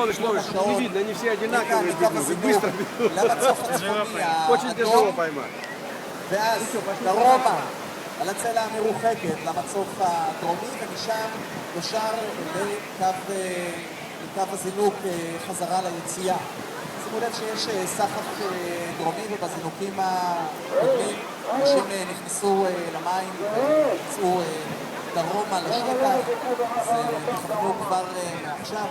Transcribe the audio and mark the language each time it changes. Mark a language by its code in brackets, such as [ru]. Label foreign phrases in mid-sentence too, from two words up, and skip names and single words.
[ru] Павлович, не видно, они все одинаковые бегут, и быстро бегут. [he] למצוף הצפוני [ru] Очень тяжело поймать. [he] ואז דרומה על הצלע המרוחקת למצוף הדרומי, ומשם ישר לקו הזינוק חזרה ליציאה. שימו לב שיש סחף דרומי, ובזינוקים הקודמים אנשים נכנסו למים ויצאו דרומה לשטח, אז תכוונו כבר מעכשיו.